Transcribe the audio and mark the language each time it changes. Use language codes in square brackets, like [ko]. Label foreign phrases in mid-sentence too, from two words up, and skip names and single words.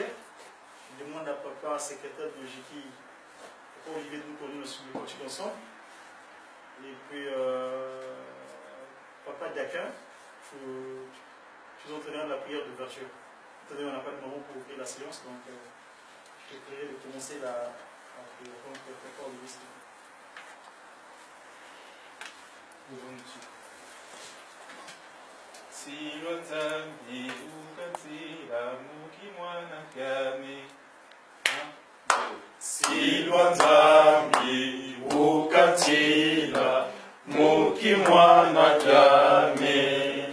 [fr] Je demande à Papa, secrétaire de Ujiki, Papa Olivier de nous continuer ensemble. Et puis Papa Diakin, je vous entraînerai de la prière d'ouverture. On n'a pas de moment pour ouvrir la séance, donc je te prierai de commencer la prière. Donc Papa Olivier, [kg] Silwa Nzambi ukatila mukimwana kyame. Silwa Nzambi ukatila mukimwana kyame.